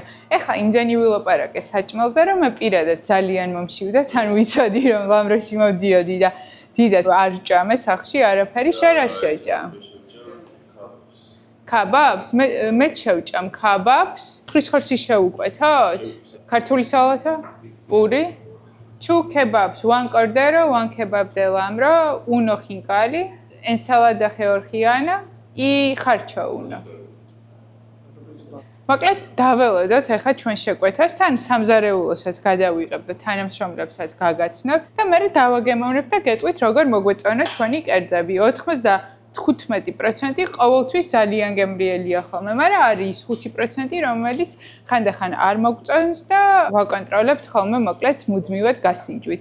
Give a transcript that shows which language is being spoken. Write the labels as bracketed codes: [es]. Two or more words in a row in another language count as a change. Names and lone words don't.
[ka] ეხლა იმდენი ვილაპარაკე საჭმელზე, რომ მე პირადად ძალიან მომშივდა, თან ვიცოდი, რომ ლამროში მოვდიოდი და დიდად არ ჭამე სახში არაფერი, შენ რა შეჭამ? ქაბაბს? მეც შევჭამ ქაბაბს. ხრის ხორცი შევუკვეთოთ? ქართული სალათა? პური? [en] Two kebabs, one [es] cordero, [en] one kebab [es] de lambro, uno jincali, ensalada georgiana y xarcho uno. [ka] მოკლედ დაველოდოთ ახლა ჩვენ შეკვეთასთან სამზარეულოსაც გადავიღებ და თანამშრომლებსაც გაგაცნობთ და მე დავაგემოვნებ და გეტყვით როგორ მოგვეწონა ჩვენი კერძები. 95% ყოველთვის ძალიან გემრიელია ხოლმე, მაგრამ არის 5%, რომელიც ხანდახან არ მოგწონს და ვაკონტროლებთ ხოლმე მოკლედ მუდმივად გასინჯვით.